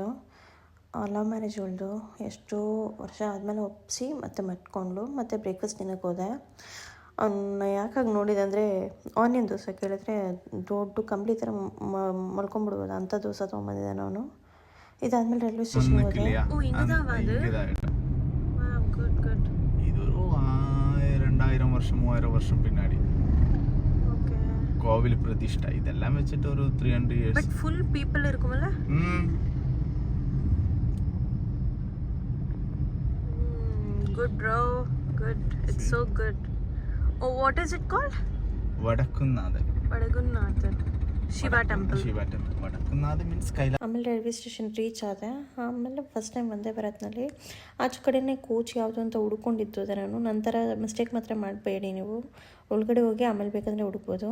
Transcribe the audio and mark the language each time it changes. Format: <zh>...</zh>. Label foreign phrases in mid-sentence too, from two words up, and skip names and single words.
<en>love marriage</en> <kn>ಅವಳದು. ಎಷ್ಟೋ ವರ್ಷ ಆದಮೇಲೆ ಒಪ್ಪಿಸಿ ಮತ್ತೆ ಮಟ್ಕೊಂಡ್ಳು. ಮತ್ತು ಬ್ರೇಕ್ಫಾಸ್ಟ್ ತಿನ್ನೋಕ್ಕೆ ಹೋದೆ. ಅವನ್ನ ಯಾಕಾಗಿ ನೋಡಿದೆ ಅಂದರೆ, ಆನಿಯನ್ ದೋಸೆ ಕೇಳಿದ್ರೆ ದೊಡ್ಡ ಕಂಬಳಿ ಥರ ಮಲ್ಕೊಂಡ್ಬಿಡ್ಬೋದು ಅಂಥ ದೋಸೆ ತೊಗೊಂಬಂದಿದ್ದಾನೆ ಅವನು. ಇದಾದ್ಮೇಲೆ</kn> <en>railway station</en> <kn>ಹೋದೆ.</kn> <ta>இது ஒரு 2000 வருஷம் 3000 வருஷம் பின்னாடி கோவில் பிரதிஷ்டை இதெல்லாம் வச்சுட்டு ஒரு 300 years.</ta> <en>But full people இருக்கும்ல. Good bro, good. It's so good. Oh, what is it called?</en> <kn>ವಡಕುನ್ನಾಥ ಶಿವ ಟೆಂಪಲ್. ವಡಕುನ್ನಾಥ ಮೀನ್ಸ್ ಕೈಲಾಸ. ಆಮೇಲೆ</kn> <en>railway station reach</en> <kn>ಆದೆ. ಆಮೇಲೆ</kn> <en>first time</en> <kn>ಒಂದೇ ಭಾರತ್ನಲ್ಲಿ ಆಚೆ ಕಡೆನೇ ಕೋಚ್ ಯಾವುದು ಅಂತ ಹುಡ್ಕೊಂಡಿದ್ದು ನಾನು. ನಂತರ ಮಿಸ್ಟೇಕ್ ಮಾತ್ರ ಮಾಡಬೇಡಿ ನೀವು. ಒಳಗಡೆ ಹೋಗಿ ಆಮೇಲೆ ಬೇಕಂದರೆ ಹುಡುಕ್ಬೋದು.</kn>